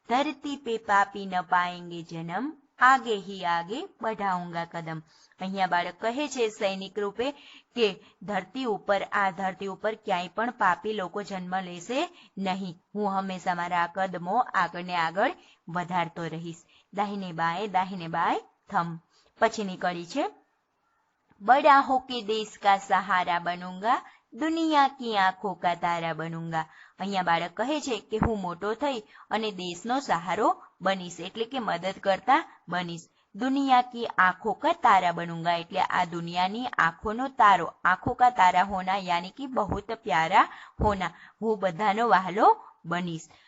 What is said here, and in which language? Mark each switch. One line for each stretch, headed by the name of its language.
Hindi: ધરતી પે પાપી ન પાએંગે જન્મ, आगे ही आगे बढ़ाऊंगा कदम.
Gujarati: અહીંયા બાળક કહે છે સૈનિક રૂપે કે ધરતી ઉપર ક્યાંય પણ પાપી લોકો જન્મ લેશે નહીં. હું હંમેશા મારા કદમો આગળ ને આગળ વધારતો રહીશ.
Hindi: દાહિને બાય થમ.
Gujarati: પછીની કડી છે
Hindi: बड़ा होके देश का सहारा बनूंगा, दुनिया की आंखों का तारा बनूंगा.
Gujarati: અહીંયા બાળક કહે છે કે હું મોટો થઈ અને દેશનો સહારો બનીશ એટલે કે મદદ કરતા બનીશ.
Hindi: દુનિયા કી આંખો કા તારા બનूंगा
Gujarati: એટલે આ દુનિયાની આંખોનો તારો.
Hindi: આંખો કા તારા હોના યાની કે બહુત પ્યારા હોના,
Gujarati: હું બધાનો વહાલો બનીશ.